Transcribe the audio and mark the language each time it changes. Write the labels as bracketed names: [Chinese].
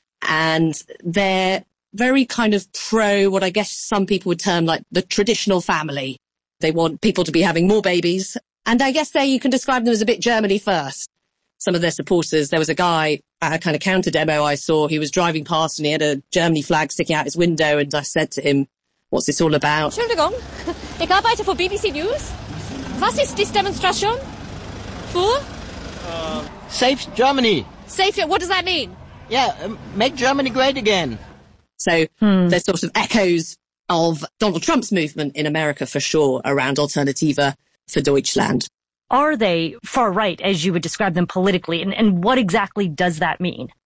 [English] And they're very kind of pro what I guess some people would term like the traditional family. They want people to be having more babies. And I guess there you can describe them as a bit Germany first. Some of their supporters, there was a guy at a kind of counter demo I saw. He was driving past and he had a Germany flag sticking out his window. And I said to him, what's this all about? [German] Entschuldigung, ich arbeite für BBC News. Was ist die Demonstration für? [English] Safe Germany. Safe, what does that mean? Yeah, make Germany great again. So there's sort of echoes of Donald Trump's movement in America for sure around Alternativa for Deutschland. Are they far right, as you would describe them politically? And what exactly does that mean?